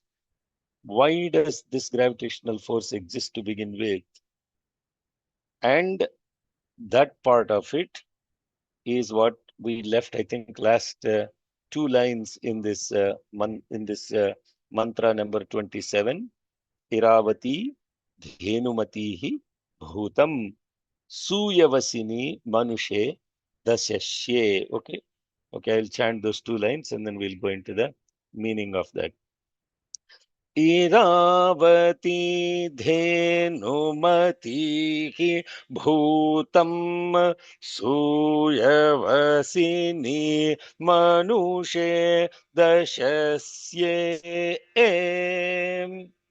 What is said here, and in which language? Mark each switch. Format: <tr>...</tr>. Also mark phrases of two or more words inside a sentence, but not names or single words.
<en>Why does this gravitational force exist to begin with? And that part of it is what we left, I think, last two lines in this mantra number 27.</en> <sa>इरावती धेनुमतिः भूतं सूयवसिनी मनुषे दशस्ये.</sa> <en>Okay. Okay, I'll chant those two lines and then we'll go into the meaning of that.</en> <sa>इरावती धेनुमतिः भूतं सूयवसिनी मनुषे दशस्ये</sa>